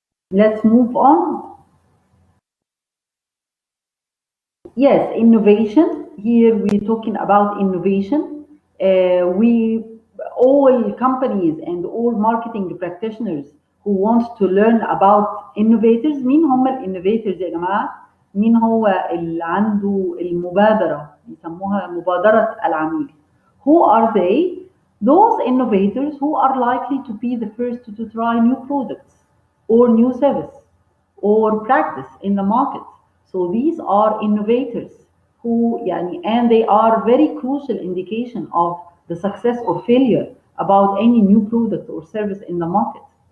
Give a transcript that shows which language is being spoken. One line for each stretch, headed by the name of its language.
English: Let's move on. Yes, innovation. Here we're talking about innovation. We all companies and all marketing practitioners who want to learn about innovators.
Arabic: مين هم الانوفيتورز يا جماعة؟ مين هو اللي عنده المبادرة؟ بيسموها مبادرة العميل.
English: Who are they? Those innovators who are likely to be the first to try new products or new service or practice in the market. So these are innovators who and they are very crucial indication of the success or failure about any new product or service in the market.